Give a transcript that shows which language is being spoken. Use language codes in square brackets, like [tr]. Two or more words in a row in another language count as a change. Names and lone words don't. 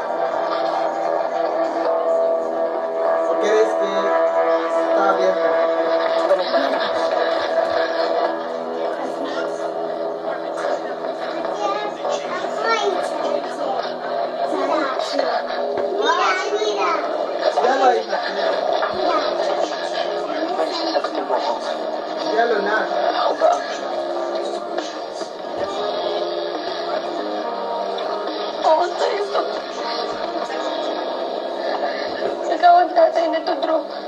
[es] ¿Por qué ves que está abierta? Vanessa, Ya lo hice. [tl] Vanessa, sagutin mo ako. [es] Ya lo na. [tl] Ako ba ang... Oo, tayo to. Ikaw ang tatay na to, Drew.